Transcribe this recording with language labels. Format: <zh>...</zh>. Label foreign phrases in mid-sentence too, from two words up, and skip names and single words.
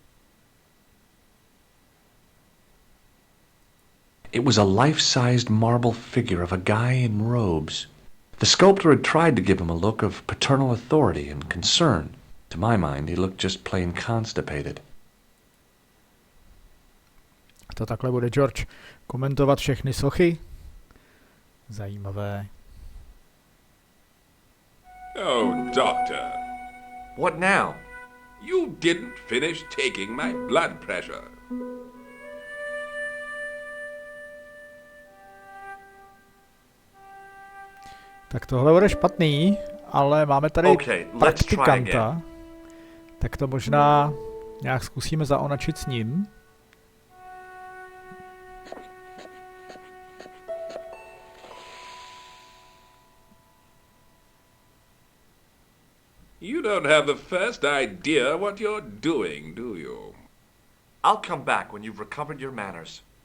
<en>It was a life-sized marble figure of a guy in robes. The sculptor had tried to give him a look of paternal authority and concern. To my mind, he looked just plain constipated.</en> <cs>To takhle bude George komentovat všechny sochy. Zajímavé.</cs> <en>Oh, Doctor. What now? You didn't finish taking my blood pressure.</en> <cs>Tak tohle bude špatný, ale máme tady praktikanta. Tak to možná nějak zkusíme zaonačit s ním.</cs> <en>You don't have the first idea what you're doing, do you? I'll come back when you've recovered your manners.</en>